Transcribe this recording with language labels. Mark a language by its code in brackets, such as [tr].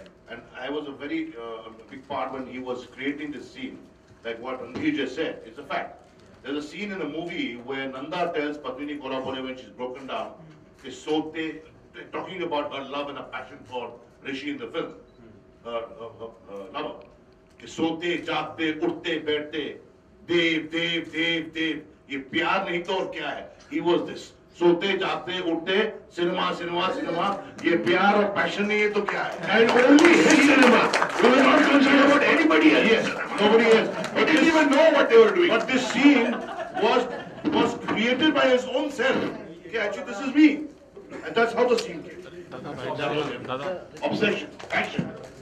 [en] And I was a very big part when he was creating this scene, like what he just said. It's a fact. There's a scene in a movie where Nanda tells Padmini Kolhapure when she's broken down, is Sote, talking about her love and her passion for Rishi in the film, her lover. [hi] सोते जागते उठते बैठते देव देव देव देव ये प्यार नहीं तो और क्या है? [en] He was this. [hi] सोते जागते उठते सिनेमा सिनेमा सिनेमा ये प्यार और पैशन नहीं है तो क्या है? [en] And only his cinema. We were not concerned about anybody else. Yes, nobody else. He didn't even know what they were doing. But this scene was created by his own self. Okay, actually this is me, and that's how the scene came. Obsession, passion.